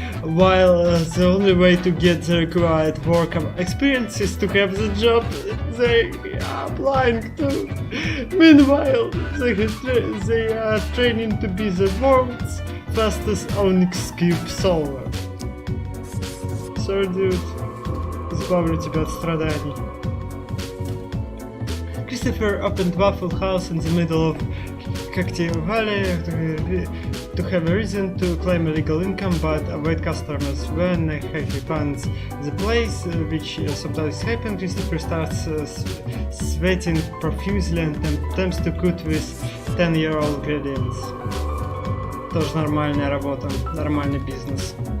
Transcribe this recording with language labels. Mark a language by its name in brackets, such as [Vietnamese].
[English] While the only way to get the required work experience is to have the job they are applying to. Meanwhile, they are training to be the world's fastest Onyx Cube solver. Sorry, dude. [Russian] Избавлю тебя от страданий. [English] Christopher opened Waffle House in the middle of Cocktail Valley to have a reason to claim illegal income but avoid customers. When he finds the place, which sometimes happens, Christopher starts sweating profusely and attempts to cook with 10-year-old ingredients. [Russian] Тоже нормальная работа, нормальный бизнес.